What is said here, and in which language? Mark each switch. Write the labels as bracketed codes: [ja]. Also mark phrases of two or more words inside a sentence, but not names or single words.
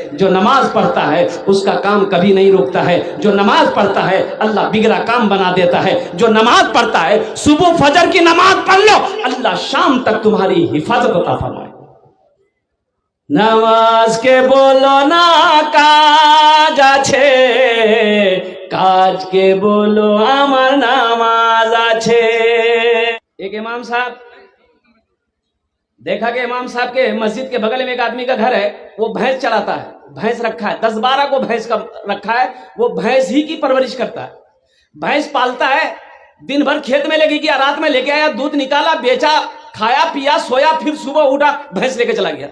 [ur] جو نماز پڑھتا ہے اس کا کام کبھی نہیں رکتا ہے. جو نماز پڑھتا ہے اللہ بگڑا کام بنا دیتا ہے. جو نماز پڑھتا ہے صبح فجر کی نماز پڑھ لو اللہ شام تک تمہاری حفاظت عطا فرمائے. [bn] নামাজ কে বলো না কাজ আছে কাজ কে বলো আমার নামাজ আছে. ایک امام صاحب دیکھا کہ امام صاحب کے مسجد کے بغل میں ایک آدمی کا گھر ہے وہ بھینس چلاتا ہے. بھینس رکھا ہے 10-12 کو بھینس کا رکھا ہے. وہ بھینس ہی کی پرورش کرتا ہے. بھینس پالتا ہے. دن بھر کھیت میں لگے گیا رات میں لے کے آیا دودھ نکالا بیچا کھایا پیا سویا پھر صبح اٹھا بھینس لے کے چلا گیا.